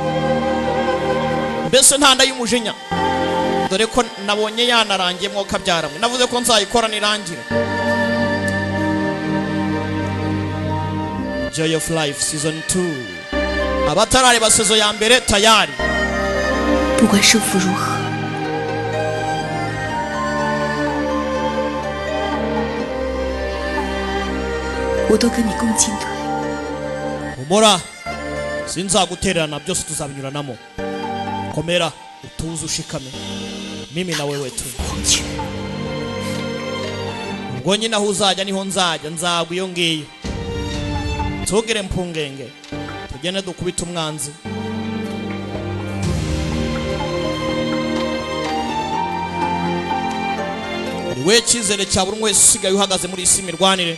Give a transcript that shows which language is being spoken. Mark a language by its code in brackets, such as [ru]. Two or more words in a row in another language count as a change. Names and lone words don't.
[rw] mbese ntanda y'umujinya dore ko nabonye yanarangiye mwo kabyaramwe navuze ko nzayikora nirangira Joy of Life season 2 abatarareba season ya mbere tayari [zh] 不管胜负如何，我都跟你共进退。 [rw] humura sinzagutererana byose tuzabinyuranamo komera utuze ushikame [sw] mimi na wewe tu [zh] 黄泉， [rw] ubwo nyine aho uzajya niho nzajya nzagwa iyo ngiyo tugire mpungenge tugende dukubita umwanzi niwe cyizere cya buri wese usigaye uhagaze muri isi mirwanire